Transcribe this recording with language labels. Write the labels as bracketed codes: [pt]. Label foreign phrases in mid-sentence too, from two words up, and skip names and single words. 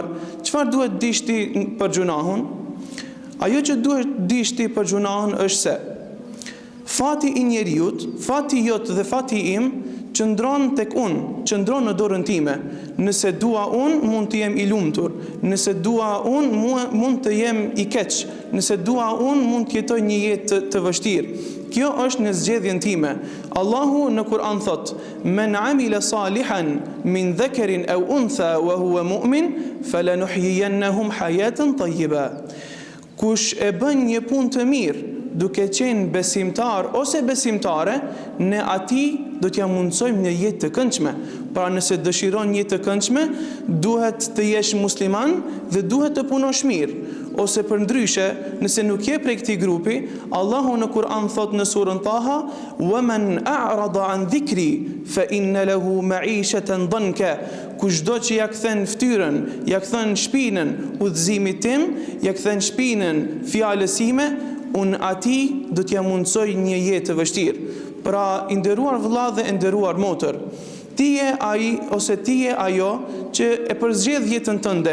[sq] Çfarë duhet të dish ti për gjunahun? Ajo që duhet të dish ti për gjunahun është se fati i njeriu, fati jot dhe fati im qëndron tek unë, qëndron në dorën time. Nëse dua unë, mund të jem i lumtur. Nëse dua unë, mund të jem i keq. Nëse dua unë, mund të jetoj një jetë të vështirë. Kjo është në zgjedhjen time. [ar] Allahu në Kur'an thot: "من عمل صالحا من ذكر أو أنثى وهو مؤمن فلنحيينهم حياة طيبة." [sq] Kush e bën një punë të mirë, duke qenë besimtar ose besimtare, ne atij do t'ja mundsojmë një jetë të këndshme. Pra nëse dëshiron një jetë të këndshme, duhet të jesh musliman dhe duhet të punosh mirë. Ose për ndryshe, nëse nuk je prej këtij grupi, Allahu në Kur'an thot në surën Taha: [ar] "ومن أعرض عن ذكري فإن له معيشة ضنكا." [sq] Kushdo që ja kthen fytyrën, ja kthen shpinën udhëzimit tim, ja kthen shpinën fjalës sime, unë ati do t'ja mundsoj një jetë të vështirë. Pra, i nderuar vëlla dhe i nderuar motër, ti je ai ose ti je ajo që e përzgjedh jetën tënde.